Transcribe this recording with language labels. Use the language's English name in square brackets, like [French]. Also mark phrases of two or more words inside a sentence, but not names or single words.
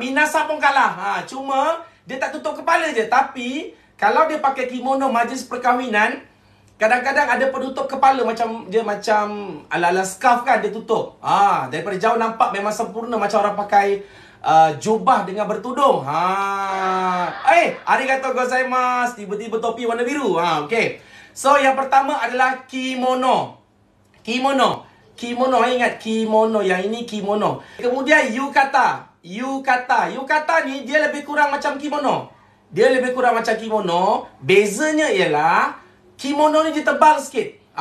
[Malay] Minasang pun kalah. Cuma dia tak tutup kepala je. Tapi kalau dia pakai kimono majlis perkahwinan, kadang-kadang ada penutup kepala macam ala-ala scarf kan, dia tutup. Daripada jauh nampak memang sempurna macam orang pakai jubah dengan bertudung. [Japanese] ありがとうございます. [Malay] Tiba-tiba topi warna biru. Okey. So yang pertama adalah kimono. Kimono, ingat kimono. Yang ini kimono. Kemudian yukata ni dia lebih kurang macam kimono. Bezanya ialah kimono ni dia tebal sikit.